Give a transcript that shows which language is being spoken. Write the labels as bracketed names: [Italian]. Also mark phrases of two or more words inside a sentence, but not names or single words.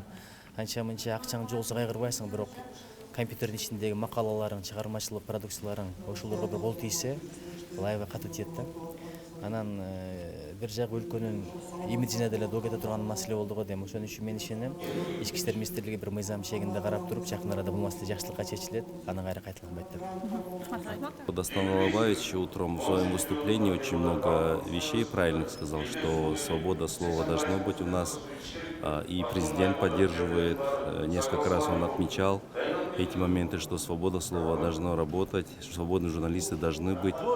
[Kyrgyz] Анча мынча акчаң жоолсо кайгырбайсың, бирок компьютердин ичиндеги макалаларың, чыгармачылык продукцияларың ошолорго бир кол тийсе, бул аябай катуу тиет да. Анан бир жагы өлкөнүн имиджине деле доо кете турган маселе болду го дейм. Ошон үчүн мен ишенем, ички иштер министрлиги бир мыйзам чегинде карап туруп, жакын арада бул маселе жакшылыкка чечилет, анан кайра кайталанбайт деп. [Russian] Дастан Алабаевич утром в своем выступлении очень много вещей правильных сказал, что свобода слова должна быть у нас, и президент поддерживает, несколько раз он отмечал эти моменты, что свобода слова должна работать, свободные журналисты должны быть.